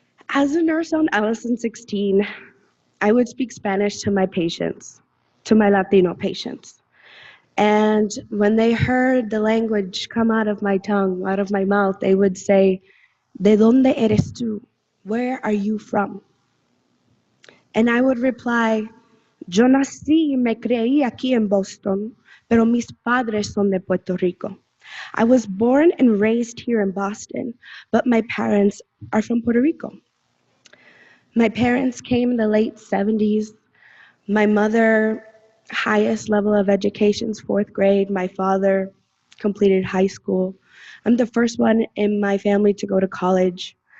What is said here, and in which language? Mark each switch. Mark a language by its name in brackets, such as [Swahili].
[English] As a nurse on Allison 16, I would speak Spanish to my patients, to my Latino patients. And when they heard the language come out of my tongue, out of my mouth, they would say, [Spanish] ¿De dónde eres tú? [English] Where are you from? And I would reply, [Spanish] Yo nací y me creí aquí en Boston, pero mis padres son de Puerto Rico. [English] I was born and raised here in Boston, but my parents are from Puerto Rico. My parents came in the late 70s. My mother, highest level of education is 4th grade. My father completed high school. I'm the first one in my family to go to college.